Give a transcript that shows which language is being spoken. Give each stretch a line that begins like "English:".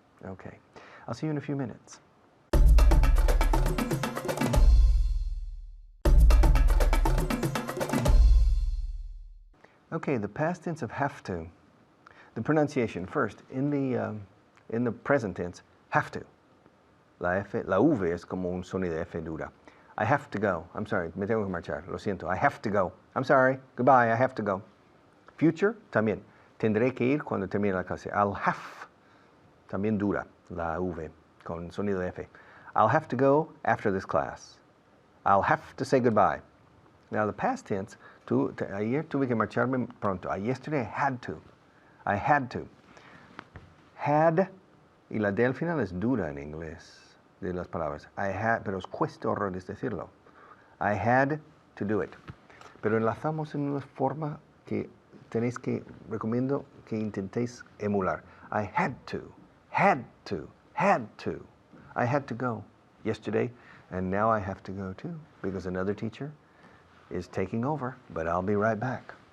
English: Okay, I'll see you in a few minutes. Okay, the past tense of have to. The pronunciation first, in the present tense, have to.
Spanish: La V es como un sonido de F dura.
English: I have to go. I'm sorry,
Spanish: me tengo que marchar. Lo siento.
English: I have to go. I'm sorry. Goodbye. I have to go. Future,
Spanish: también. Tendré que ir cuando termine la clase.
English: I'll have.
Spanish: También dura la V con sonido de F.
English: I'll have to go after this class. I'll have to say goodbye. Now the past tense,
Spanish: ayer tuve que marcharme pronto.
English: Yesterday I had to. I had to.
Spanish: Had, y la D al final es dura en inglés, de las palabras.
English: I had,
Spanish: pero os cuesta horrores decirlo.
English: I had to do it.
Spanish: Pero enlazamos en una forma que recomiendo que intentéis emular.
English: I had to, had to, had to. I had to go yesterday, and now I have to go too, because another teacher is taking over, but I'll be right back.